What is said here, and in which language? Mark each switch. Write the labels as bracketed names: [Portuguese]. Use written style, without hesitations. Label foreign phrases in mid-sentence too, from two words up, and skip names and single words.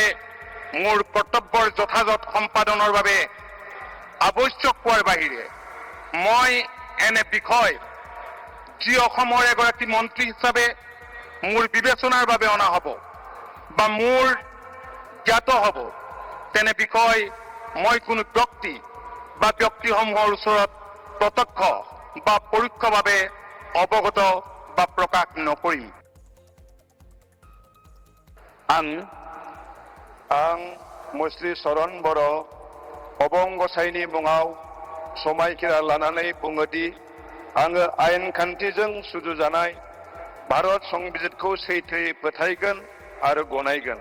[Assamese] মোৰ কৰ্তব্যৰ যথাযথ সম্পাদনৰ বাবে আৱশ্যক হোৱাৰ বাহিৰে মই এনে বিষয় যি অসমৰ এগৰাকী মন্ত্ৰী হিচাপে মোৰ বিবেচনাৰ বাবে অনা হ'ব বা মোৰ জ্ঞাত হ'ব তেনে বিষয় মই কোনো ব্যক্তি বা ব্যক্তিসমূহৰ ওচৰত প্ৰত্যক্ষ বা পৰোক্ষভাৱে অৱগত বা প্ৰকাশ নকৰিম। [Bodo] आं मुस्रि चरण बर' अबं गसाइनि मुङाव समायखिरा लानानै बुङोदि आङो आयेन खान्थिजों सुजुजानाय भारत संबिजितखौ सैथोयै फोथायगोन आरो गनायगोन।